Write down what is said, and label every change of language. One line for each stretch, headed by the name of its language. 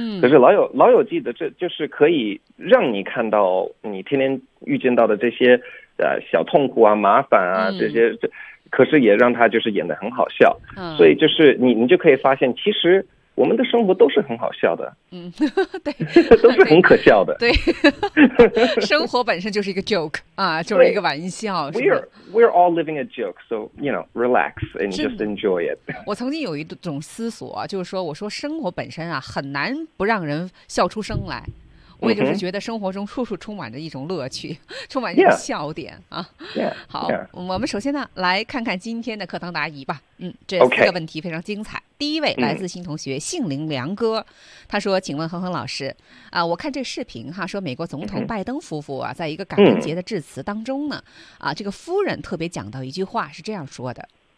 Chinese: 可是老友记的这就是可以让你看到你天天遇见到的这些小痛苦啊、麻烦啊这些，可是也让他就是演得很好笑。所以就是你就可以发现，其实我们的生活都是很好笑的，对，都是很可笑的，对，生活本身就是一个 joke 啊，就是一个玩笑。
English: We're all living a joke, so you know, relax and just enjoy it.
Chinese: 我曾经有一种思索，就是说，我说生活本身啊，很难不让人笑出声来。我也就是觉得生活中处处充满着一种乐趣，充满着笑点啊。好，我们首先呢来看看今天的课堂答疑吧。这四个问题非常精彩。第一位来自新同学杏林梁哥，他说：“请问恒恒老师啊，我看这视频哈，说美国总统拜登夫妇啊，在一个感恩节的致辞当中呢，啊，这个夫人特别讲到一句话是这样说的：